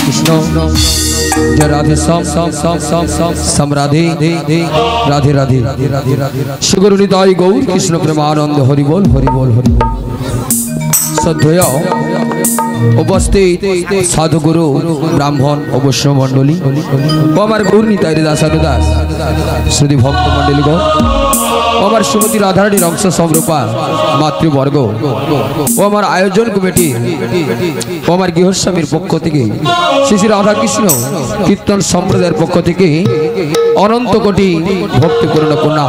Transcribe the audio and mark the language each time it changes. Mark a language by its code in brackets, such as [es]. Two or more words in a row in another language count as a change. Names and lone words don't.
[bn] জয় রাধে সম রাধে রাধে রাধে শ্রী নিতাই গৌর কৃষ্ণ প্রেমানন্দ হরি বোল হরি বোল হরি বোল हरि बोल हरि बोल। শ্রদ্ধেয় উপস্থিত সাধুগুরু ব্রাহ্মণ অবশ্য মন্ডলী আমার গৌর নিতাই দাসানু দাস শ্রুতি ভক্ত মন্ডলী গো আমার শ্রীমতী রাধারানীর অংশ সমরূপা মাতৃবর্গ ও আমার আয়োজন কমিটি ও আমার গৃহস্বামীর পক্ষ থেকে শ্রী শ্রী রাধাকৃষ্ণ কীর্তন সম্প্রদায়ের পক্ষ থেকে অনন্ত কোটি ভক্তিপূর্ণ প্রণাম।